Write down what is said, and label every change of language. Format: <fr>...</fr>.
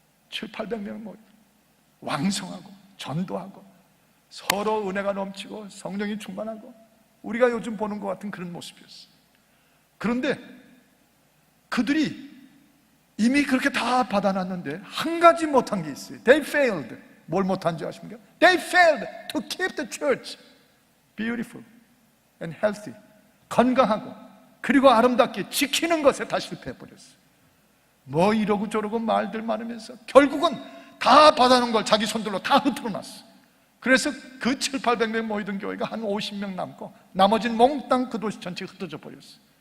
<ko>700~800명 모여 왕성하고 전도하고 서로 은혜가 넘치고 성령이 충만하고 우리가 요즘 보는 것 같은 그런 모습이었어요. 그런데 그들이 이미 그렇게 다 받아놨는데 한 가지 못한 게 있어요.</ko> <en>They failed.</en> <ko>뭘 못한 줄 아십니까?</ko> <en>They failed to keep the church beautiful and healthy.</en> <ko>건강하고 그리고 아름답게 지키는 것에 다 실패해버렸어요. 뭐 이러고 저러고 말들 많으면서 결국은 다 받아놓은 걸 자기 손들로 다 흩어놨어. 그래서 그 700~800명 모이던 교회가 한 50명 남고 나머지는 몽땅 그 도시 전체가 흩어져 버렸어.</ko>